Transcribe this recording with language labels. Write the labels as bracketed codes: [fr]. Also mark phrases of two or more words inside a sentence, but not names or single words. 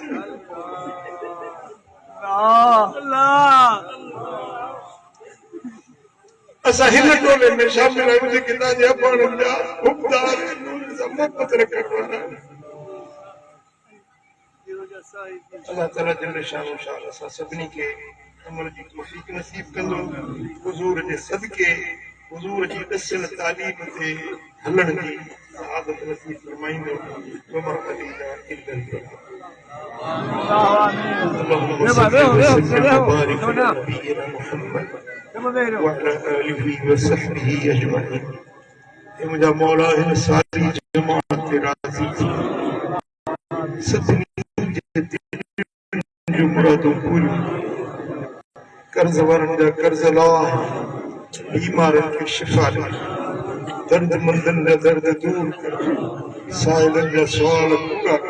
[sd] असां हिन टोले में शामिल आहियूं जेके तव्हांजे अबाननि जा हुकदार सां मोहबत रखण वारा। [ar] الله تعالى جل شأنه [sd] शान असां सभिनी खे अमल जी तौफ़ीक़ नसीब कंदो। हुज़ूर जे सदके, हुज़ूर जी ॾसियल तालीम ते हलण जी सआदत नसीब फरमाईंदो। [ar] وما علينا إلا اللهم صل وسلم وبارك على نبينا محمد وعلى آله وصحبه أجمعين। [sd] ये मुझा मौला हिन सारी जमात ते राज़ी थी, सभिनी जो मुरादूं पूरियूं, कर्ज़ वारनि जा कर्ज़ लाह, बीमारनि खे शिफ़ा ॾे, दर्दमंदनि जा दर्द दूर कर, साइलनि जा सुवाल पूरा कर।